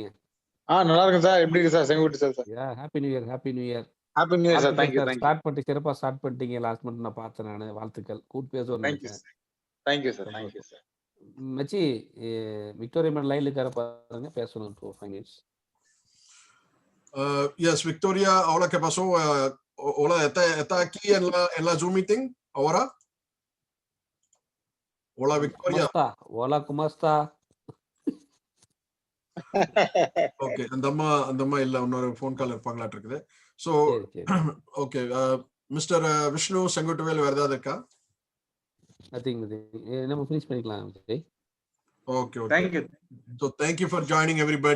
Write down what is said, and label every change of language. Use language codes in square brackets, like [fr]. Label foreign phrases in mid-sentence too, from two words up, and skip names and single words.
[ta] நல்லா இருக்கு சார். எப்படி இருக்கு சார்? செங்குட்டி சார். [en] Happy New Year. Happy New Year. Happy New Year sir. Thank you. [ta] ஸ்டார்ட் பண்ணிட்டு சிறப்பா ஸ்டார்ட் பண்ணிட்டீங்க. [en] last month [ta] நான் பார்த்தேன், நான் வாழ்த்துக்கள். கூட் பேசுவோம். [en] Thank you sir. [ta] மச்சி, விக்டோரியா மேடம் லைன்ல இருக்கார பாருங்க, பேசணும் 5 minutes. [es] Yes, Victoria, hola, ¿qué pasó? Hola, está aquí en la Zoom meeting ahora? Hola, Victoria. Hola, ¿cómo está? [ta] ஓகே, அந்த அம்மா இல்ல, இன்னொரு [en] phone call [ta] இருப்பாங்களாட்டு இருக்குது. [en] So okay, Mister [ta] விஷ்ணு செங்குட்டுவேல், வேற ஏதாவது இருக்கா? நம்ம ஃபினிஷ் பண்ணிக்கலாம். [en] Okay, thank you. So thank you for joining everybody.